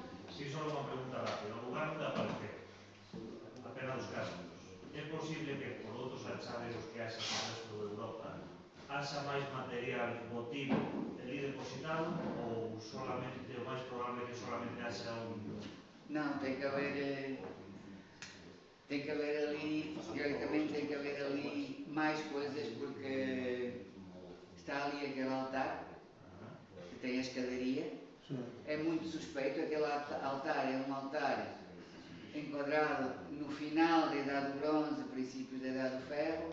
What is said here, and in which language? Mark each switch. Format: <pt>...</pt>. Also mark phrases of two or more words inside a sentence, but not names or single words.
<gl>Si, só unha pregunta rápida. No lugar onde aparece apenas os cascos, é posible que por outros achados que haxa no resto de Europa haxa máis material votivo ali depositado ou solamente, o máis probable que solamente haxa un...</gl> <pt>Não, tem que haver ali, teoricamente tem que haver ali mais coisas, porque está ali aquele altar, que tem a escadaria. É muito suspeito, aquele altar é um altar enquadrado no final da Idade do Bronze, princípios da Idade do Ferro.</pt>